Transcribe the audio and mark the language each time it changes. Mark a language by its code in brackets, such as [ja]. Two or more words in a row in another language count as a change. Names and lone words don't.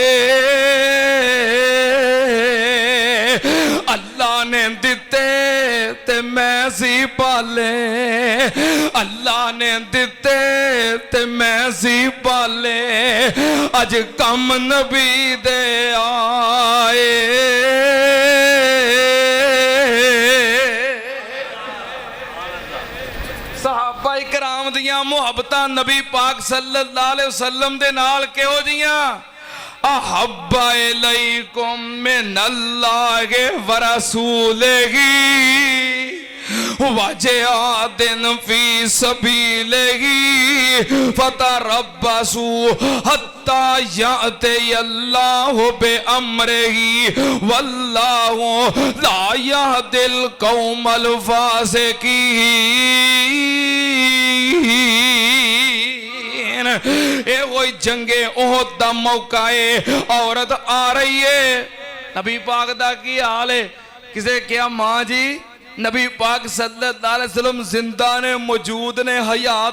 [pa] اللہ نے دتے تے میں سی پالے، اللہ نے دتے تے میں سی پالے، اج کم نبی دے آئے. صحابہ اکرام دیاں محبتاں نبی پاک [ar] صلى الله عليه وسلم [pa] دے نال کیہو جیاں, [ar] أحب إليكم من الله ورسوله وجهاد في سبيله فتربصوا حتى يأتي الله بأمره والله لا يهدي القوم الفاسقين. [pa] یہ کوئی جنگ احد دا موقع ہے، عورت آ رہی ہے، نبی پاک دا کی حال ہے، کسے کیا ماں جی نبی پاک [ar] صلى الله عليه وسلم [pa] زندہ نے، موجود نے، حیات